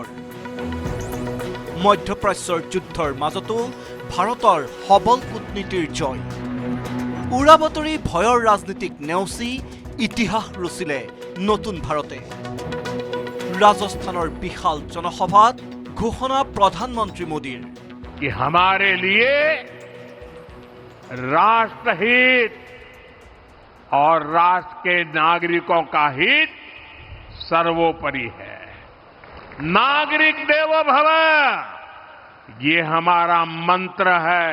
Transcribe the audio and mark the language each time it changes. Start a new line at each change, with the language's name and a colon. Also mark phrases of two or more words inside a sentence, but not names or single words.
Assamese: মধ্যপ্ৰাচ্যৰ যুদ্ধৰ মাজতো ভাৰতৰ সবল কূটনীতিৰ জয়। উৰাবাতৰি ভয়ৰ ৰাজনীতিক নেওচি ইতিহাস ৰচিলে নতুন ভাৰতে। ৰাজস্থানৰ বিশাল জনসভাত ঘোষণা প্ৰধানমন্ত্ৰী মোদীৰ
Hindi: कि हमारे लिए राष्ट्रहित और राष्ट्र के नागरिकों का हित सर्वोपरि है। नागरिक देवो भव ये हमारा मंत्र है।